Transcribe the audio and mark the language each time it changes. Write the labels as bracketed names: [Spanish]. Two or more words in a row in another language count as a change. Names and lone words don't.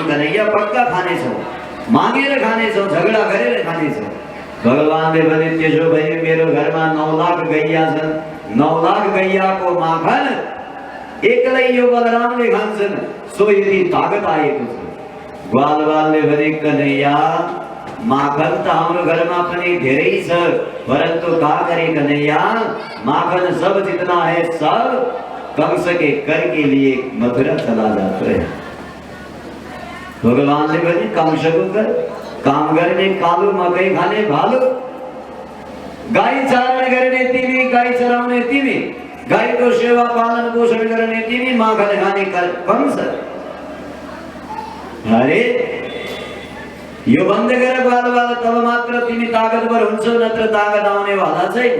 [Nepali] कन्हैया, पक्का खानेछौँ, मागेर खानेछौँ, झगडा गरेर खानेछौँ। भगवानले भने, त्यसो भए मेरो घरमा 9 लाख गैया छन्। 9 लाख गैयाको माखन एक्लै यो बलरामले खान्छन्, सो यति तागत आएको छ। ग्वालवालले भने, कन्हैया, माखन त हाम्रो घरमा पनि धेरै छ, [Hindi] परन्तु का करे कन्हैया, माखन सब जितना है सब कंस के कर के लिए मथुरा चला जाता है। [Nepali] भगवानले भने, कंसको कर, काम गर्ने कालो, मकै खाने भालु, गाई चारण गर्ने तिमी, गाई चराउने तिमी, गाईको सेवा पालन पोषण गर्ने तिमी, माखन खाने कंस। अरे यो बन्द गर ग्वालवाल, तब मात्र तिमी तागतवर हुन्छौ, नत्र तागत आउनेवाला छैन।